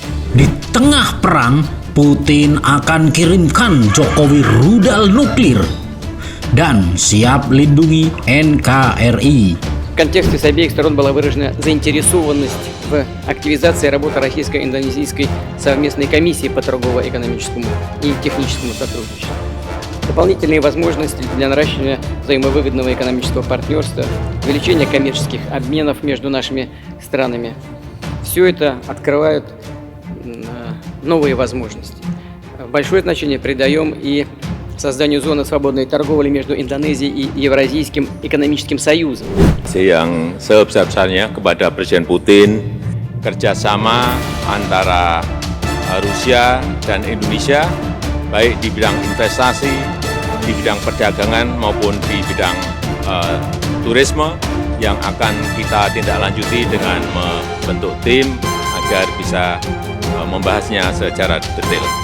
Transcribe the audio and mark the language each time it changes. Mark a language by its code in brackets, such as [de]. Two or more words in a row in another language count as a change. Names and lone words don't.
[id] Di tengah perang, Putin akan kirimkan Jokowi rudal nuklir dan siap lindungi NKRI. [ru] В контексте с обеих сторон была выражена заинтересованность в активизации работы российско-индонезийской совместной комиссии по торгово-экономическому и техническому сотрудничеству. Дополнительные возможности для наращивания взаимовыгодного экономического партнерства, увеличения коммерческих обменов между нашими странами. Все это открывает новые возможности. Большое значение придаем и созданию зоны свободной торговли между Индонезией и Евразийским экономическим союзом. [id] Yang sebesar-besarnya kepada Presiden Putin, kerjasama antara Rusia dan Indonesia, baik di bidang investasi, di bidang perdagangan maupun di bidang turisme, yang akan kita tindak lanjuti dengan membentuk tim agar bisa membahasnya secara detail.